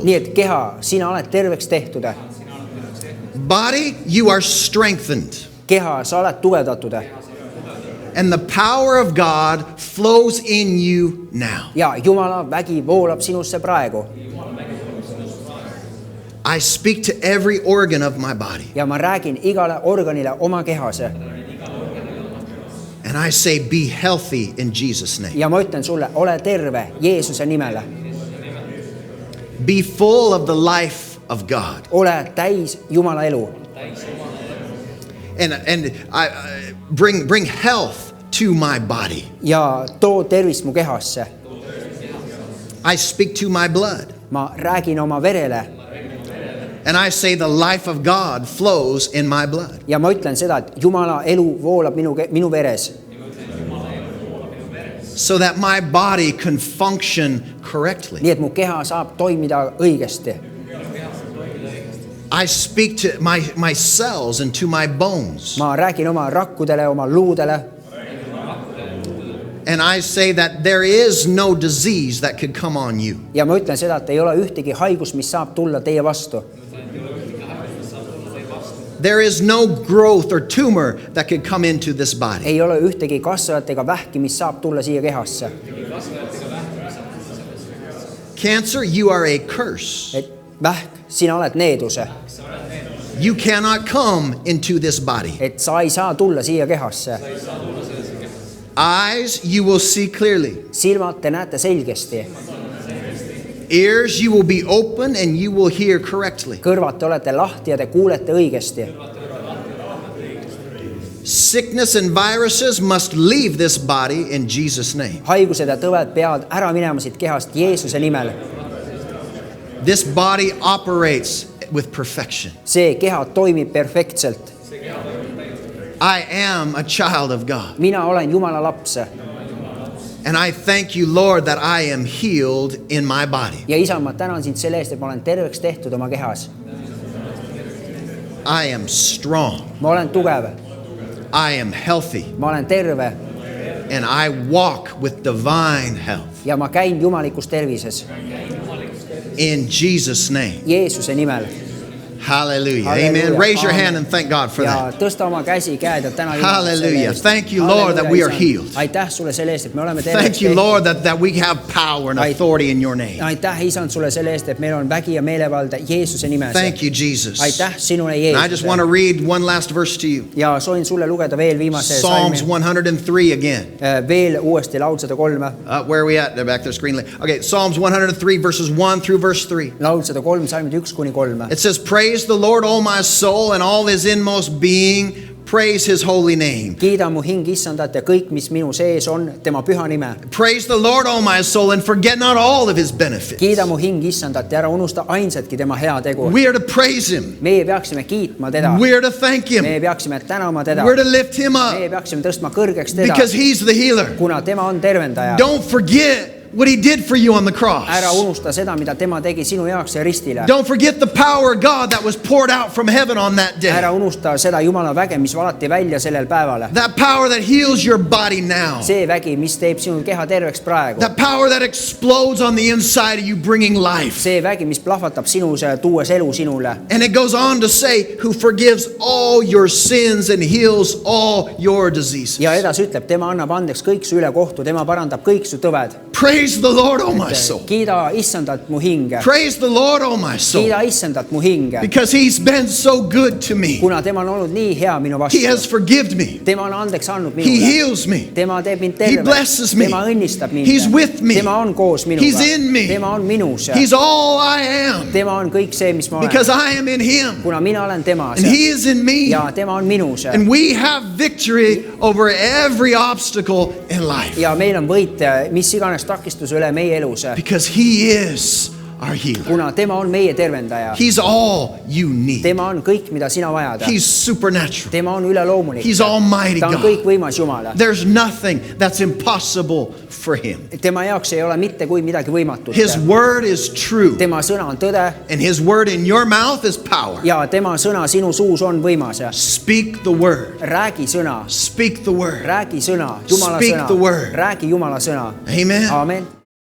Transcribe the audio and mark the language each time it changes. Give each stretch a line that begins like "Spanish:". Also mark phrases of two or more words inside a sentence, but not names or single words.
Estonian: Nii et keha, sina oled terveks tehtud.
English: Body, you are strengthened.
Estonian: Keha, sa oled tugevdatud.
English: And the power of God flows in you now.
Estonian: Ja Jumala vägi voolab sinusse praegu.
English: I speak to every organ of my body.
Estonian: Ja ma räägin igale organile oma kehas.
English: And I say, be healthy in Jesus' name.
Estonian: Ja ma ütlen sulle, ole terve Jeesuse nimel.
English: Be full of the life of God.
Estonian: Ole täis Jumala elu.
English: And I bring health to my body.
Estonian: Ja too tervist mu kehasse.
English: I speak to my blood.
Estonian: Ma räägin oma verele.
English: And I say the life of God flows in my blood.
Estonian: Ja ma ütlen seda, et Jumala elu voolab minu veres.
English: So that my body can function correctly.
Estonian: Nii et mu keha saab toimida õigesti.
English: I speak to my cells and to my bones.
Estonian: Ma räägin oma rakkudele, oma luudele.
English: And I say that there is no disease that could come on you.
Estonian: Ja ma ütlen seda, et ei ole ühtegi haigus, mis saab tulla teie vastu.
English: There is no growth or tumor that could come into this body.
Estonian: Ei ole ühtegi kasvajat ega vähki, mis saab tulla siia kehasse.
English: Cancer, you are a curse.
Estonian: Et vähk, sina oled needuse.
English: You cannot come into this body.
Estonian: Et sa ei saa tulla siia kehasse.
English: Eyes, you will see clearly.
Estonian: Silmad, te näete selgesti.
English: Ears, you will be open and you will hear correctly.
Estonian: Kõrvad, te olete lahti ja te kuulete õigesti.
English: Sickness and viruses must leave this body in Jesus' name.
Estonian: Haigused ja tõved peavad ära minema siit kehast Jeesuse nimel.
English: This body operates with perfection.
Estonian: See keha toimib perfektselt.
English: I am a child of God.
Estonian: Mina olen Jumala laps.
English: And I thank you, Lord, that I am healed in my body.
Estonian: Ja isa, ma tänan sind selle eest, et ma olen terveks tehtud oma kehas.
English: I am strong.
Estonian: Ma olen tugev.
English: I am healthy.
Estonian: Ma olen terve.
English: And I walk with divine health.
Estonian: Ja ma käin jumalikus tervises.
English: In Jesus' name.
Estonian: Jeesuse nimel.
English: Hallelujah.
Estonian: Hallelujah.
English: Amen. Raise your
Estonian: Amen.
English: hand and thank God for
Estonian: Ja
English: that.
Estonian: tõsta oma käsi, käed ja täna
English: Hallelujah. Thank you, Lord, that we are healed.
Estonian: Aitäh sulle selle eest, et me oleme terveks
English: Thank you, Lord, that we have power and
Estonian: Ait-
English: authority in your name.
Estonian: Aitäh, isand, sulle selle eest, et meil on vägi ja meelevald Jeesuse nimes.
English: Thank you, Jesus.
Estonian: Aitäh sinule,
English: And I just want to
Estonian: Jeesus.
English: read one last verse to you.
Estonian: Ja soovin sulle lugeda veel viimase
English: Psalms
Estonian: salmi.
English: 103 again.
Estonian: Veel uuesti laul 103.
English: Where are we at? They're back there, screen. Okay, Psalms 103 verses 1 through verse 3.
Estonian: Laul 103, salmid 1-3.
English: It says, praise the Lord, O my soul, and all his inmost being. Praise his holy name.
Estonian: Kiida mu hing issandat ja kõik, mis minu sees on, tema püha nime.
English: Praise the Lord, O my soul, and forget not all of his benefits.
Estonian: Kiida mu hing issandat ja ära unusta ainsatki tema hea tegu.
English: We are to praise him.
Estonian: Meie peaksime kiitma teda.
English: We are to thank him.
Estonian: Meie peaksime tänama teda.
English: We're to lift him
Estonian: Meie
English: up
Estonian: peaksime tõstma kõrgeks teda,
English: because he's the healer.
Estonian: kuna tema on tervendaja.
English: Don't forget what he did for you on the cross.
Estonian: Ära unusta seda, mida tema tegi sinu jaoks ja ristile.
English: Don't forget the power of God that was poured out from heaven on that day.
Estonian: Ära unusta seda Jumala väge, mis valati välja sellel päeval.
English: That power that heals your body now.
Estonian: See vägi, mis teeb sinu keha terveks praegu.
English: That power that explodes on the inside of you, bringing life.
Estonian: See vägi, mis plahvatab sinus, tuues elu sinule.
English: And it goes on to say, who forgives all your sins and heals all your diseases.
Estonian: Ja edasi ütleb, tema annab andeks kõik su ülekohtu, tema parandab kõik su tõved.
English: Praise the Lord, oh my soul.
Estonian: kiida issandat mu hing.
English: Praise the Lord, oh my soul.
Estonian: kiida issandat mu hing.
English: Because he's been so good to me.
Estonian: kuna tema on olnud nii hea minu
English: He has
Estonian: vastu.
English: forgiven me.
Estonian: tema on andeks andnud
English: He
Estonian: minule.
English: heals me.
Estonian: tema teeb mind
English: He
Estonian: terveks.
English: blesses me.
Estonian: tema õnnistab mind.
English: He's with me.
Estonian: tema on koos minuga.
English: He's in me.
Estonian: tema on minus.
English: He's all I am.
Estonian: tema on kõik see, mis ma olen.
English: Because I am in him.
Estonian: kuna mina olen temas.
English: And he is in me.
Estonian: ja tema on minus.
English: And we have victory over every obstacle in life.
Estonian: ja meil on võit mis iganes takistuse üle meie elus.
English: Because he is our healer.
Estonian: kuna tema on meie tervendaja.
English: He's all you need.
Estonian: tema on kõik, mida sina vajad.
English: He's supernatural.
Estonian: tema on üleloomulik.
English: He's almighty
Estonian: ta on
English: God.
Estonian: kõikvõimas Jumal.
English: There's nothing that's impossible for him.
Estonian: tema jaoks ei ole mitte kui midagi võimatut.
English: His word is true.
Estonian: tema sõna on tõde
English: And his word in your mouth is power.
Estonian: ja tema sõna sinu suus on võimas.
English: Speak the word.
Estonian: räägi sõna,
English: Speak the word.
Estonian: räägi sõna, Jumala
English: Speak
Estonian: sõna,
English: the word.
Estonian: räägi Jumala sõna.
English: Amen.
Estonian: Aamen.